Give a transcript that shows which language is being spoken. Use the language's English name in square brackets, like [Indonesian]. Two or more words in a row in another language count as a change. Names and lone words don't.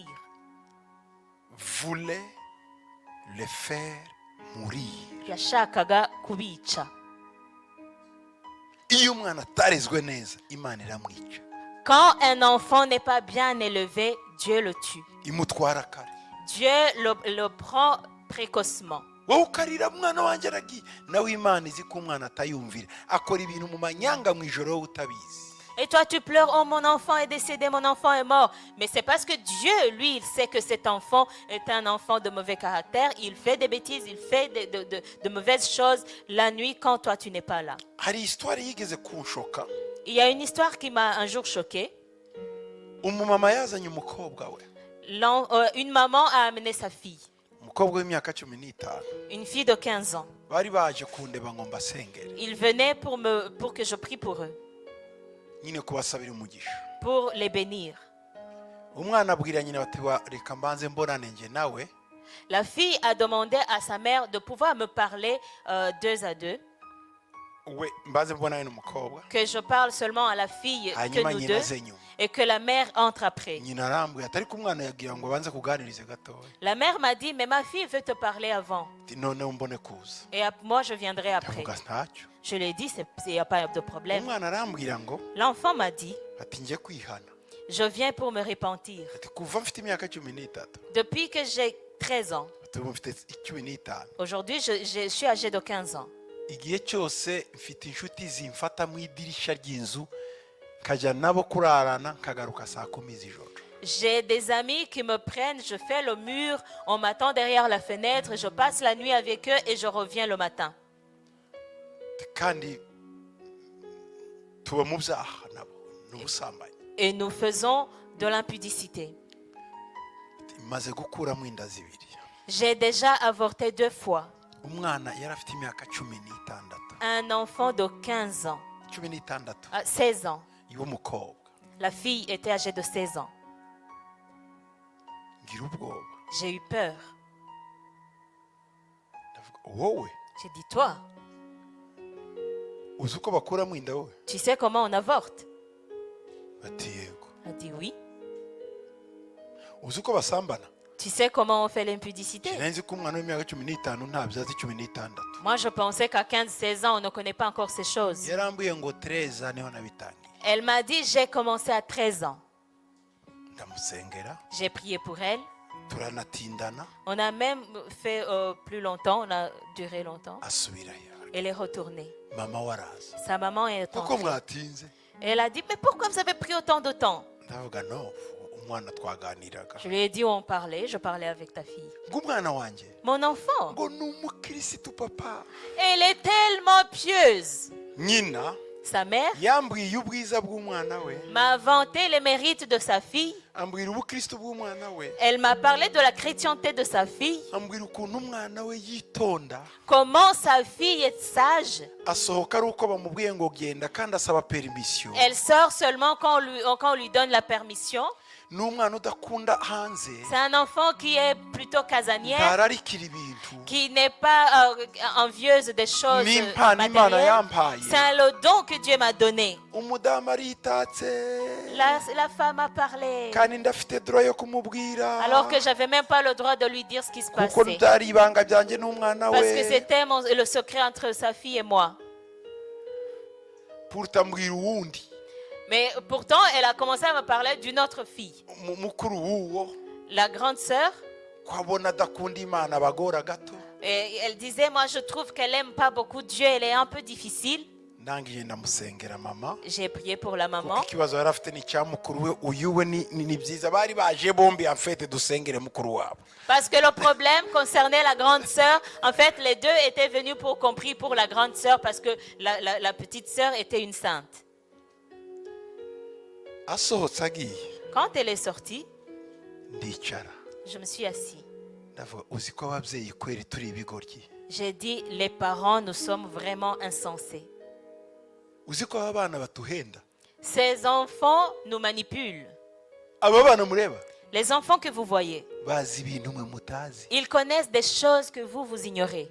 [French] Voulait les faire mourir. [Kinyarwanda] Yashakaga kubica. Iyo umwana atarezwe neza Imana iramwica. [French] Quand un enfant n'est pas bien élevé, Dieu le tue. [Kinyarwanda] Imutwara kare. [French] Dieu le prend précocement. [Kinyarwanda] Wowe ukarira mwana wanjye aragiye nawe Imana izi ko umwana atayumvira akora ibintu mu manyanga mu ijoro wowe utabizi. [French] Et toi tu pleures, oh mon enfant est décédé, mon enfant est mort. Mais c'est parce que Dieu, lui, il sait que cet enfant est un enfant de mauvais caractère. Il fait des bêtises, il fait de mauvaises choses la nuit quand toi tu n'es pas là. [Kinyarwanda] Hari histoire yigeze kunshoka. [French] Il y a une histoire qui m'a un jour choquée. [Kinyarwanda] Umumama yazanye umukobwa we. [French] Une maman a amené sa fille. [Kinyarwanda] Umukobwa w'imyaka 15. [French] Une fille de 15 ans. [Kinyarwanda] Bari baje kundeba ngo mbasengere. [French] Ils venaient pour que je prie pour eux. [Kinyarwanda] Nyine kubasabira umugisha. [French] Pour les bénir. [Kinyarwanda] Umwana abwira nyina bati reka mbanze mbonane nge nawe. [French] La fille a demandé à sa mère de pouvoir me parler deux à deux. [Kinyarwanda] We mbanze mbonane n'umukobwa. [French] Que je parle seulement à la fille que nous deux. [Kinyarwanda] Nyina [French] Et que la mère entre après. [Kinyarwanda] Nyina arambwira atari ko umwana yagira ngo banze kuganirize gatoya. [French] La mère m'a dit, mais ma fille veut te parler avant. [Kinyarwanda] None umbone kuza. [French] Et moi, je viendrai après. [Kinyarwanda] Ndavuga ntacyo. [French] Je lui ai dit, il n'y a pas de problème. [Kinyarwanda] Umwana arambwira ngo [French] L'enfant m'a dit, [Kinyarwanda] ati ngiye kwihana. [French] je viens pour me repentir. [Kinyarwanda] Ati kuva mfite imyaka 13. [French] Depuis que j'ai 13 ans, [Kinyarwanda] ati mfite 15. [French] aujourd'hui, je suis âgé de 15 ans. [Kinyarwanda] Igihe cyose mfite inshuti zimfata mu idirisha ry'inzu kajya nabo kurarana kagaruka saa 10 z'ijoro. [French] J'ai des amis qui me prennent, je fais le mur, on m'attend derrière la fenêtre, je passe la nuit avec eux et je reviens le matin. [Kinyarwanda] Kandi tuba mu byaha nabo n'ubusambanyi. [French] Et nous faisons de l'impudicité. [Kinyarwanda] Maze gukuramo inda zibiri. [French] J'ai déjà avorté 2 fois. [Kinyarwanda] Umwana yari afite imyaka 16. [French] Un enfant de 15 ans. 16 ans. [Kinyarwanda] Y'umukobwa. [French] La fille était âgée de 16 ans. [Kinyarwanda] Ngira ubwoba. [French] J'ai eu peur. [Kinyarwanda] Wowe. [French] J'ai dit, toi, [Kinyarwanda] uzi uko bakuramo inda wowe? [French] tu sais comment on avorte? [Kinyarwanda] Ati yego. [French] Elle a dit oui. [Kinyarwanda] Uzi uko basambana? [French] Tu sais comment on fait l'impudicité? [Kinyarwanda] nzi ko umwana w'imyaka 15 ntabyazi 16. [French] Moi, je pensais qu'à 15-16 ans, on ne connaît pas encore ces choses. [Kinyarwanda] yarambuye ngo 13 niho nabitangiye. [French] Elle m'a dit, j'ai commencé à 13 ans. [Kinyarwanda] ndamusengera [French] J'ai prié pour elle. [Kinyarwanda] turanatindana [French] On a même fait plus longtemps, on a duré longtemps. [Kinyarwanda] asubirayo. [French] Elle est retournée. [Kinyarwanda] mama waraza [French] Sa maman est [Kinyarwanda] kuko [French] entrée. [Kinyarwanda] mwatinze. [French] Elle a dit, mais pourquoi vous avez pris autant de temps? [Kinyarwanda] ndavuga no umwana twaganiraga [French] Je lui ai dit, on parlait, je parlais avec ta fille. [Kinyarwanda] ng'umwana wanjye [French] Mon enfant, [Kinyarwanda] ngo ni umukirisitu papa. [French] elle est tellement pieuse. [Kinyarwanda] nyina [French] Sa mère [Kinyarwanda] yambwiye ubwiza bw'umwana we, [French] m'a vanté les mérites de sa fille. [Kinyarwanda] ambwira ubukristo bw'umwana we, [French] Elle m'a parlé de la chrétienté de sa fille. [Kinyarwanda] ambwira ukuntu umwana we yitonda, [French] Comment sa fille est sage. [Kinyarwanda] asohoka ari uko bamubwiye ngo genda kandi asaba permission. [French] Elle sort seulement quand on lui donne la permission. [Kinyarwanda] ni umwana udakunda hanze, [French] C'est un enfant qui est plutôt casanière, [Kinyarwanda] ntararikira ibintu. [French] qui n'est pas envieuse des choses [Kinyarwanda] N'impano Imana [French] matérielles. [Kinyarwanda] yampaye. [French] C'est le don que Dieu m'a donné. [Kinyarwanda] umudamu aritatse [French] La femme a parlé. [Kinyarwanda] kandi ndafite droit yo kumubwira [French] Alors que j'avais même pas le droit de lui dire ce qui se [Kinyarwanda] kuko [French] passait. [Kinyarwanda] byari ibanga byanjye n'umwana [French] Parce que [Kinyarwanda] we. [French] c'était le secret entre sa fille et moi. [Kinyarwanda] Pourtant mbwira uwundi [French] Mais pourtant, elle a commencé à me parler d'une autre fille. [Kinyarwanda] mukuru w'uwo [French] La grande sœur, [Kinyarwanda] ko abona adakunda Imana abagora gato. [French] et elle disait, moi je trouve qu'elle aime pas beaucoup Dieu, elle est un peu difficile. [Kinyarwanda] ndangije ndamusengera mama [French] J'ai prié pour la [Kinyarwanda] kuko [French] maman. [Kinyarwanda] ikibazo yari afite ni icya mukuru we. uyu we ni byiza bari baje bombi afite dusengere mukuru wabo. [French] Parce que le problème concernait la grande sœur. En fait, les deux étaient venus pour compris pour la grande sœur parce que la petite sœur était une sainte. [Kinyarwanda] asohotse agiye [French] Quand elle est sortie, [Kinyarwanda] ndicara [French] je me suis assis. [Kinyarwanda] ndavuga uzi ko ababyeyi kweri turi ibigoryi. [French] J'ai dit, les parents, nous sommes vraiment insensés. [Kinyarwanda] uzi ko aba bana batuhenda. [French] Ces enfants nous manipulent. [Kinyarwanda] aba bana mureba [French] Les enfants que vous voyez, [Kinyarwanda] bazi ibintu mwe mutazi. [French] ils connaissent des choses que vous ignorez.